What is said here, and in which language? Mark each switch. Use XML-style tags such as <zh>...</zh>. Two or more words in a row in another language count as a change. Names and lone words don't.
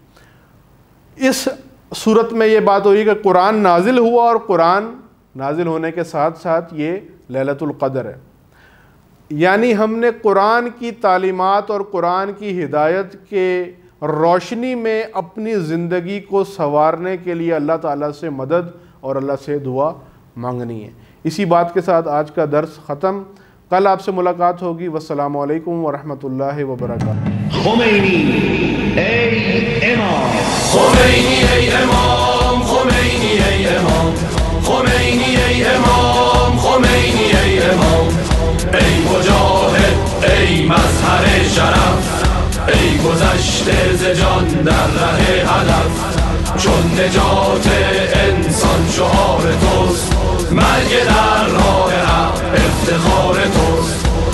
<ur>اس صورت میں یہ بات ہو رہی ہے کہ قرآن نازل ہوا، اور قرآن نازل ہونے کے ساتھ ساتھ یہ لیلۃ القدر ہے، یعنی ہم نے قرآن کی تعلیمات اور قرآن کی ہدایت کے روشنی میں اپنی زندگی کو سنوارنے کے لیے اللہ تعالیٰ سے مدد اور اللہ سے دعا مانگنی ہے۔ اسی بات کے ساتھ آج کا درس ختم، کل آپ سے ملاقات ہوگی۔</ur> <ar>والسلام علیکم ورحمۃ اللہ وبرکاتہ۔</ar> <fa>خمینی ای امام، خمینی ای امام، خمینی ای امام، خمینی ای امام، خمینی ای امام، ای مجاهد، ای مظهر شرف، ای گذشته ز جان در ره هدف، چون نجات انسان شعار توست، مرگ در راه حق افتخار توست،</fa>